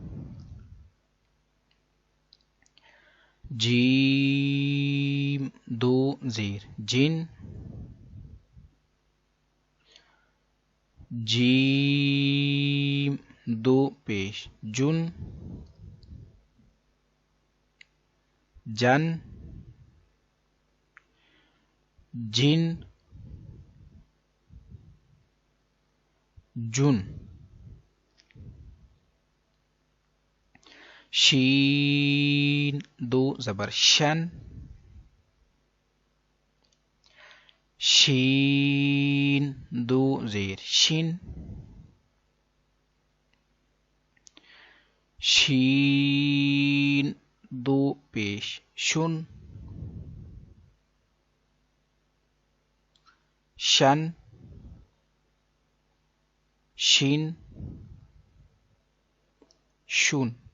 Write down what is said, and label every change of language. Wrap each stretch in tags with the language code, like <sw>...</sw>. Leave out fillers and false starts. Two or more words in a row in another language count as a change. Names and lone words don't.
<ur>جیم دو زیر جن، جیم دو پیش جن، جن، جن، جن. شین دو زبر شن، شین دو زیر شین، شین دو پیش شن، شن، شین، شون.</ur>